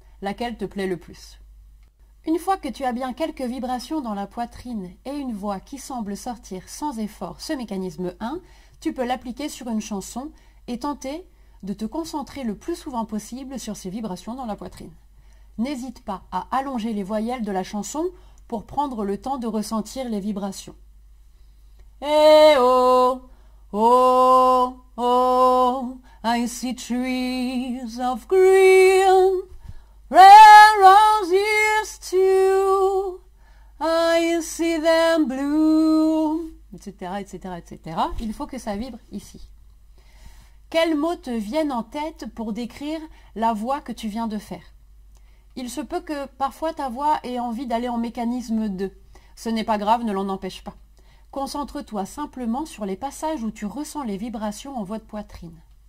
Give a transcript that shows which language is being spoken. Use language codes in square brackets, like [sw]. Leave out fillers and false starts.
[fr] Laquelle te plaît le plus? Une fois que tu as bien quelques vibrations dans la poitrine et une voix qui semble sortir sans effort ce mécanisme 1, tu peux l'appliquer sur une chanson et tenter de te concentrer le plus souvent possible sur ces vibrations dans la poitrine. N'hésite pas à allonger les voyelles de la chanson pour prendre le temps de ressentir les vibrations. [en] Eh oh, oh, oh, I see trees of green, red roses too, I see them blue, etc., etc., etc. [fr] Il faut que ça vibre ici. Quels mots te viennent en tête pour décrire la voix que tu viens de faire? Il se peut que parfois ta voix ait envie d'aller en mécanisme 2. Ce n'est pas grave, ne l'en empêche pas. Concentre-toi simplement sur les passages où tu ressens les vibrations en voix de poitrine.